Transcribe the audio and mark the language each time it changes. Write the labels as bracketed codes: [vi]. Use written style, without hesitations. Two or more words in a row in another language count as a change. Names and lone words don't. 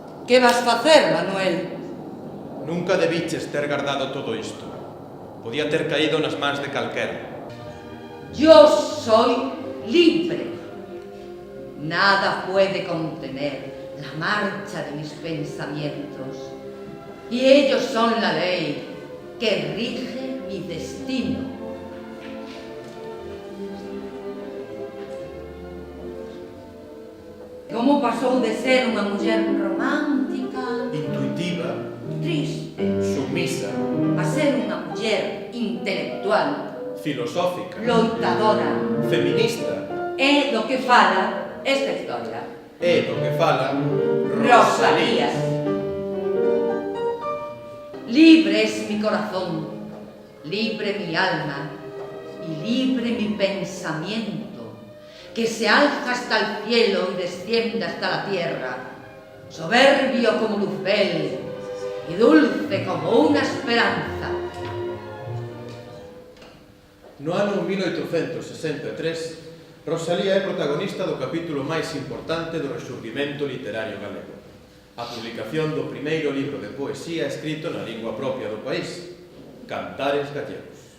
[gl] Que vas facer, Manuel? Nunca debiches ter guardado todo isto. Podía ter caído nas mans de calquera. [es] Yo soy libre. Nada puede contener la marcha de mis pensamientos. Y ellos son la ley que rige mi destino. [gl] Como pasou de ser unha muller romántica, Intuitiva, triste, sumisa, a ser unha muller intelectual, filosófica, loitadora. feminista, É do que fala esta historia. é do que fala Rosalía. [es] Libre es mi corazón, libre mi alma y libre mi pensamiento, que se alza hasta el cielo y desciende hasta la tierra, soberbio como Luzbel y dulce como una esperanza. [gl] No ano 1863, Rosalía é protagonista do capítulo máis importante do rexurdimento literario galego, a publicación do primeiro libro de poesía escrito na lingua propia do país, Cantares Gallegos.